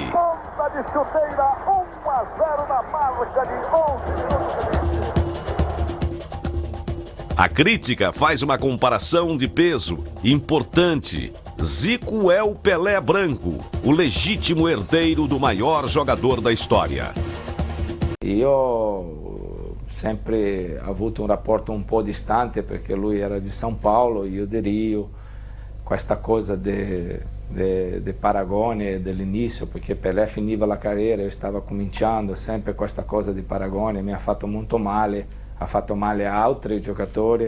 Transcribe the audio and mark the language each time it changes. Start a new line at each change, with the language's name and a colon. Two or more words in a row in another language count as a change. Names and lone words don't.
Portuguese: De chuteira, 1-0 na marca de 11 minutos. A crítica faz uma comparação de peso importante. Zico é o Pelé branco, o legítimo herdeiro do maior jogador da história.
Italian: Io sempre ho avuto un rapporto un po' distante perché lui era di São Paulo, io di Rio. Questa cosa de paragone dell'inizio, perché Pelé finiva la carriera, io stavo cominciando, sempre questa cosa di paragone mi ha fatto molto male, ha fatto male a altri giocatori.